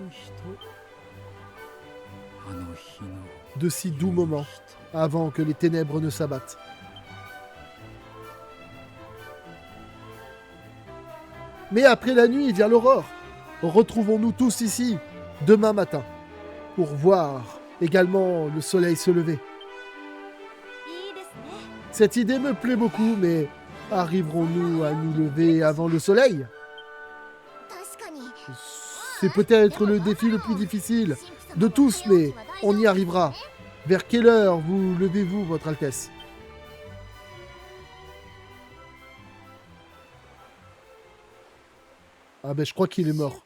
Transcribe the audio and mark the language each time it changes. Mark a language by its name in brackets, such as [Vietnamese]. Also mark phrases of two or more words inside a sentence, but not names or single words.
[French] De si doux moments avant que les ténèbres ne s'abattent. Mais après la nuit vient l'aurore. Retrouvons-nous tous ici demain matin pour voir également le soleil se lever. [Japanese] いいですね [French] Cette idée me plaît beaucoup, mais arriverons-nous à nous lever avant le soleil? [Japanese] 確かに [French] C'est peut-être le défi le plus difficile de tous, mais on y arrivera. Vers quelle heure vous levez-vous, Votre Altesse? Ah ben je crois qu'il est mort.